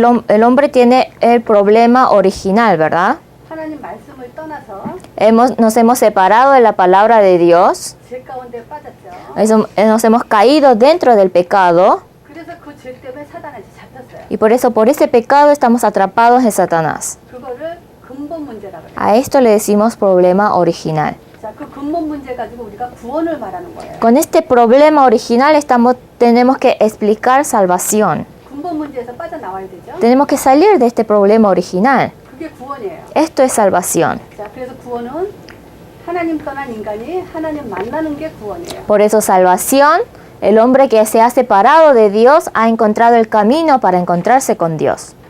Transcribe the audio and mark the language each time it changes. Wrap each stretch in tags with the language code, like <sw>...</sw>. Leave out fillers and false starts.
<es>El hombre tiene el problema original, ¿verdad?</es> <ko>하나님 말씀을 떠나서</ko> <es>Nos hemos separado de la palabra de Dios,</es> <ko>죄 가운데 빠졌죠.</ko> <es>nos hemos caído dentro del pecado</es> <ko>그래서 그 죄 때문에 사단한테 잡혔어요.</ko> <es>y por ese pecado estamos atrapados en Satanás.</es> <ko>그거를 근본 문제라고 해요.</ko> <es>A esto le decimos problema original.</es> <ko>자, 그 근본 문제 가지고 우리가 구원을 말하는 거예요.</ko> <es>Con este problema original tenemos que explicar salvación.</es> <ko>근본 문제에서 빠져나와야 되죠.</ko> <es>Tenemos que salir de este problema original.</es> <ko>그게 구원이에요.</ko> <es>Esto es salvación.</es> <ko>자, 그래서 구원은 하나님 떠난 인간이 하나님 만나는 게 구원이에요.</ko> <es>Por eso salvación, el hombre que se ha separado de Dios ha encontrado el camino para encontrarse con Dios.</es>